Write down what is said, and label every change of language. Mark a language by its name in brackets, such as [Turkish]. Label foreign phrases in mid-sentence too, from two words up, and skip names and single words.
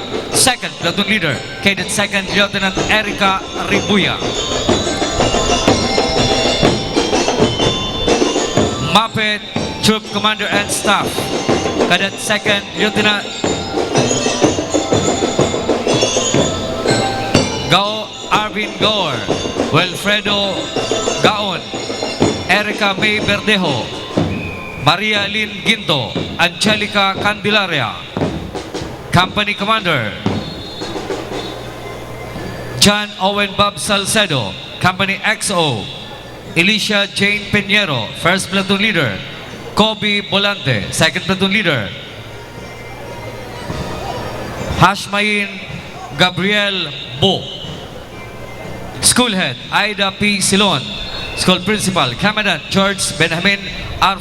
[English] Second Platoon Leader, Cadet Second Lieutenant Erica Ribuya. Mapet Troop Commander and Staff, Cadet Second Lieutenant Gao Arvin Gaur, Wilfredo Gaon, Erica May Verdejo, Maria Lynn Ginto, Angelica Candelaria. Company Commander John Owen Bob Salcedo. Company XO, Alicia Jane Peñero. First Platoon Leader, Kobe Bolante. Second Platoon Leader, Hashmain Gabriel Bo. School Head Aida P. Silon. School Principal Commandant George Benjamin R.